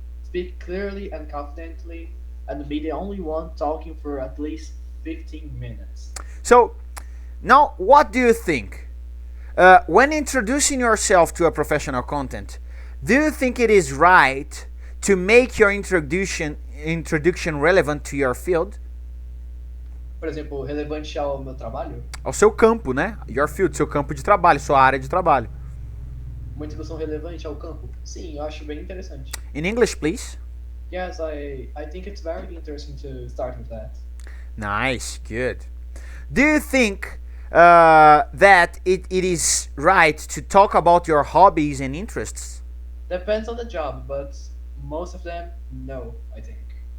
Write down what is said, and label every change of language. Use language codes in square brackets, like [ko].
[en] Speak clearly and confidently, and be the only one talking for at least 15 minutes. So, now what do you think? When introducing yourself to a professional content, do you think it is right to make your introduction relevant to your field? [pt] Por exemplo, relevante ao meu trabalho, Ao seu campo, né? [en] Your field, [pt] seu campo de trabalho, sua área de trabalho. uma introdução relevante ao campo. Sim, eu acho bem interessante. [en] In English, please. Yes, I think it's very interesting to start with that. Nice, good. Do you think that it is right to talk about your hobbies and interests? Depends on the job, but most of them, no, I think.